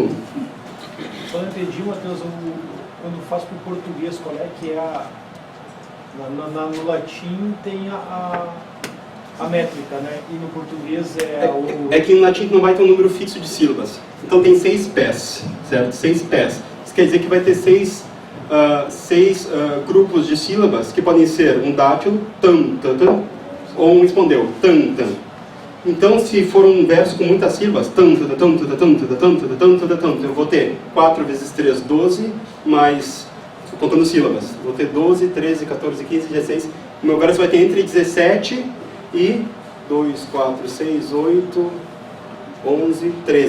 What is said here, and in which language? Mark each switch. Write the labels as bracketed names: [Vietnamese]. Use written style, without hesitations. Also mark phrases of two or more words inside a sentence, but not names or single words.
[Portuguese] Só não entendi, Mateus, quando faz para o português, qual é que é no latim tem a métrica, né? E no português É que no latim não vai ter um número fixo de sílabas. Então tem 6 pés, certo? 6 pés. Isso quer dizer que vai ter 6 grupos de sílabas, que podem ser um dátilo, tan, tan, tan, ou um espondeu, tan, tan. Então, se for um verso com muitas sílabas, tan, tan, tan, tan, tan, tan, tan, tan, tan, tan, eu vou ter 4 vezes 3, 12, mais, contando sílabas, vou ter 12, 13, 14, 15, 16. O meu verso vai ter entre 17 e 2, 4, 6, 8, 11, 13.